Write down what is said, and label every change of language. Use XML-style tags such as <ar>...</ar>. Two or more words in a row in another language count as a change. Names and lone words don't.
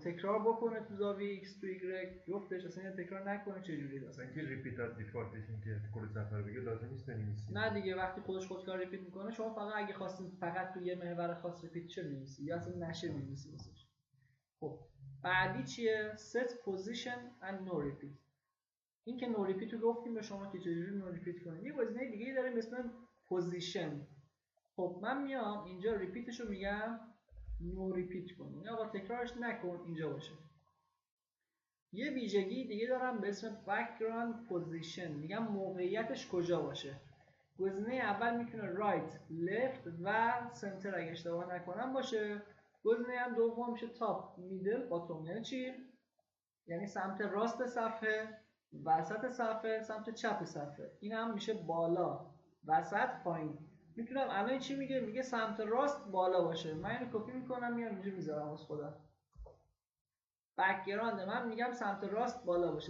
<fa>تکرار بکنه تو زاویه x تو y جفتش اصلا تکرار نکنه. چه جوری مثلا که ریپیت از دیفالتش این که کل صفحه بگه لازم نیست بنویسی. نه دیگه وقتی خودکار ریپیت میکنه شما فقط اگه خواستین فقط تو یه محور خاص ریپیت شه می‌نویسی یا اصلا نشه می‌نویسی واسش. خب بعدی چیه؟</fa> <en>set position and no repeat.</en> <fa>این که</fa> <en>no repeat</en> <fa>رو گفتیم به شما که چجوری</fa> <en>no repeat</en> <fa>کنید. یه گزینه دیگه داریم به اسم position. خب من میام اینجا ریپیتش رو میگم</fa> <en>no repeat</en> <fa>کن. یا آقا تکرارش نکن اینجا باشه. یه ویژگی دیگه دارم به اسم</fa> <en>background position.</en> <fa>میگم موقعیتش کجا باشه. گزینه اول میتونه</fa> <en>right, left</en> <fa>و center اگه اشتباه نکنم باشه. گزینه هم دوم میشه</fa> <en>top, middle, bottom.</en> <fa>یعنی چی؟ یعنی سمت راست صفحه، وسط صفحه، سمت چپ صفحه. این هم میشه بالا، وسط، پایین. میتونم الان چی میگه؟ میگه سمت راست بالا باشه. من اینو کپی میکنم میام اینجا میذارم واسه خودم. بک‌گراند من میگم سمت راست بالا باشه.</fa>